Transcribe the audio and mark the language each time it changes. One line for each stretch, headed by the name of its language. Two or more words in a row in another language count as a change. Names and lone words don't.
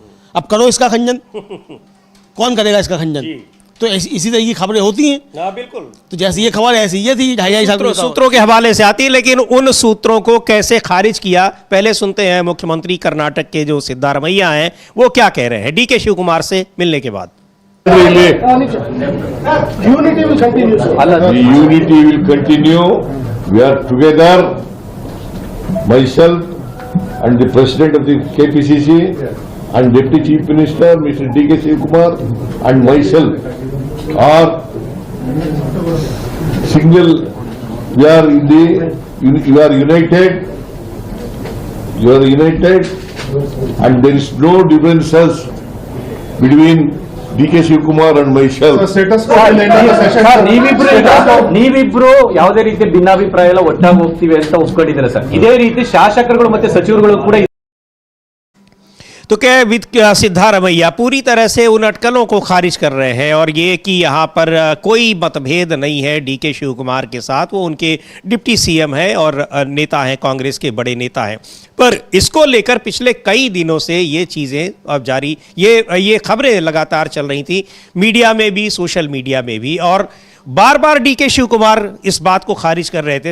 Hindi: अब करो इसका खंडन, कौन करेगा इसका खंडन? तो इसी तरह की खबरें होती हैं। हाँ बिल्कुल। तो जैसे ये खबर ऐसी ये थी 2.5 साल सूत्रों के हवाले से आती है, लेकिन उन सूत्रों को कैसे खारिज किया, पहले सुनते हैं मुख्यमंत्री कर्नाटक के जो सिद्धारमैया हैं वो क्या कह रहे हैं डीके शिव कुमार से मिलने के बाद।
English: Unity will continue, sir. The unity will continue. We are together, myself and the President of the KPCC and Deputy Chief Minister, Mr. D.K. Shivakumar and myself are single. We are you are united. You are united and there is no differences between D.K. Shivakumar and myself.
Kannada: ನೀವಿಬ್ರು ಯಾವುದೇ ರೀತಿ ಭಿನ್ನಾಭಿಪ್ರಾಯ ಎಲ್ಲ ಒಟ್ಟಾಗಿ ಹೋಗ್ತೀವಿ ಅಂತ ಒಪ್ಕೊಂಡಿದ್ದೀರಾ ಸರ್. ಇದೇ ರೀತಿ ಶಾಸಕರುಗಳು ಮತ್ತೆ ಸಚಿವರುಗಳು ಕೂಡ
Hindi: तो क्या सिद्धारमैया पूरी तरह से उन अटकलों को खारिज कर रहे हैं और ये कि यहाँ पर कोई मतभेद नहीं है डीके शिव कुमार के साथ, वो उनके
English: Deputy CM
Hindi: है और नेता हैं, कांग्रेस के बड़े नेता हैं। पर इसको लेकर पिछले कई दिनों से ये चीज़ें अब जारी ये खबरें लगातार चल रही थी मीडिया में भी,
English: social media
Hindi: में भी, और बार बार डीके शिव कुमार इस बात को खारिज कर रहे थे।